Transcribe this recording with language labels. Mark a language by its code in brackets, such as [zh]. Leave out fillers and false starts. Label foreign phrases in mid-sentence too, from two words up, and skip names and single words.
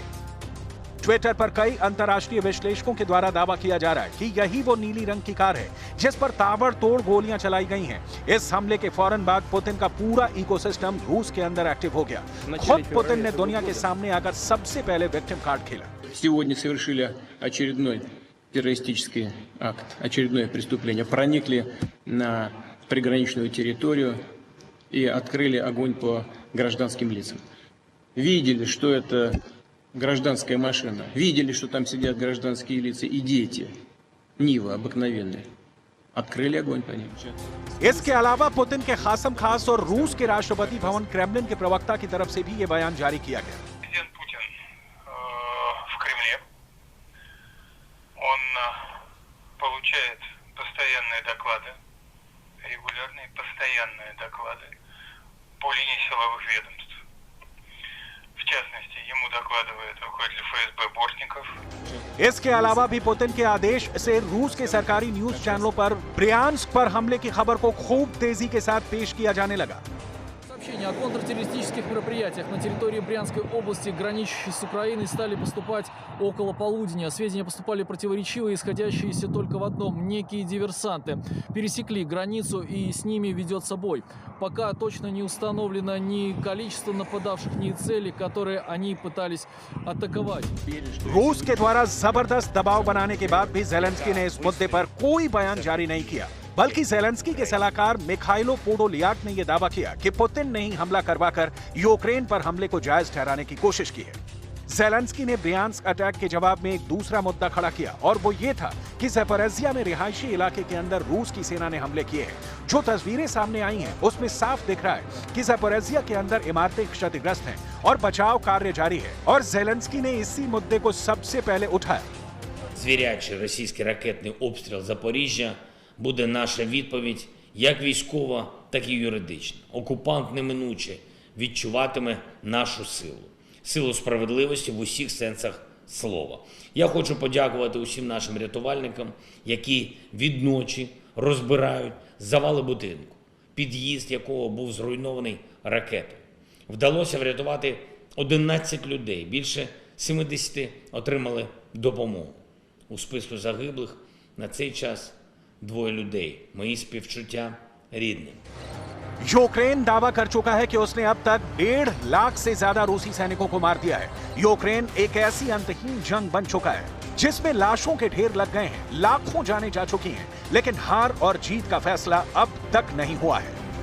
[hi] ट्विटर पर कई अंतर्राष्ट्रीय विश्लेषकों के द्वारा दावा किया जा रहा है कि यही वो नीली रंग की कार है जिस पर ताबड़तोड़ गोलियां चलाई गई हैं। इस हमले के फौरन बाद पुतिन का पूरा इकोसिस्टम रूस के अंदर एक्टिव हो गया। खुद पुतिन ने दुनिया के सामने आकर सबसे पहले [en] victim card [hi] खेला। [ru] Сегодня совершили очередной террористический акт, очередное преступление. Проникли на приграничную территорию и открыли огонь по гражданским лицам. Видели, что это гражданская машина. Видели, что там сидят гражданские лица и дети. Нива обыкновенные. Открыли огонь по ним. [hi] इसके अलावा पुतिन के खासम खास और रूस के राष्ट्रपति भवन क्रेमलिन के प्रवक्ता की तरफ से भी ये बयान जारी किया गया। [ru] Президент Путин в Кремле. Он получает постоянные доклады, регулярные постоянные доклады по линии силовых ведомств. В частности, ему докладывает руководитель ФСБ Бортников. [hi] इसके अलावा भी पुतिन के आदेश से रूस के सरकारी न्यूज चैनलों पर ब्रियांस्क पर हमले की खबर को खूब तेजी के साथ पेश किया जाने लगा। [ru] Сообщения о контртеррористических мероприятиях на территории Брянской области, граничащей с Украиной, стали поступать около полудня. Сведения поступали противоречивые, исходящиеся только в одном. Некие диверсанты пересекли границу и с ними ведется бой. Пока точно не установлено ни количество нападавших, ни цели, которые они пытались атаковать. [hi] रूस के द्वारा जबरदस्त दबाव बनाने के बाद भी जेलेंस्की ने इस मुद्दे पर कोई बयान जारी नहीं किया, बल्कि जेलेंस्की के सलाहकार मिखाइलो पोडोलियाक ने यह दावा किया कि पुतिन ने ही हमला करवाकर यूक्रेन पर हमले को जायज ठहराने की कोशिश की है। जेलेंस्की ने ब्रियांस्क अटैक के जवाब में एक दूसरा मुद्दा खड़ा किया और वो ये था कि ज़पोरिज़िया में रिहायशी इलाके के अंदर रूस की सेना ने हमले किए हैं। जो तस्वीरें सामने आई हैं उसमें साफ दिख रहा है कि ज़पोरिज़िया के अंदर इमारतें क्षतिग्रस्त हैं और बचाव कार्य जारी है और जेलेंस्की ने इसी मुद्दे को सबसे पहले उठाया। [uk] Звірячий російський ракетний обстріл Запоріжжя буде наша відповідь як військова, так і юридична. Окупант неминуче відчуватиме нашу силу. Силу справедливості в усіх сенсах слова. Я хочу подякувати усім нашим рятувальникам, які відночі розбирають завали будинку, під'їзд якого був зруйнований ракетою. Вдалося врятувати 11 людей, більше 70 отримали допомогу. У списку загиблих на цей час 2 людей. Мої співчуття рідним. [hi] यूक्रेन दावा कर चुका है कि उसने अब तक 1.5 लाख से ज्यादा रूसी सैनिकों को मार दिया है। यूक्रेन एक ऐसी अंतहीन जंग बन चुका है जिसमें लाशों के ढेर लग गए हैं, लाखों जानें जा चुकी हैं, लेकिन हार और जीत का फैसला अब तक नहीं हुआ है।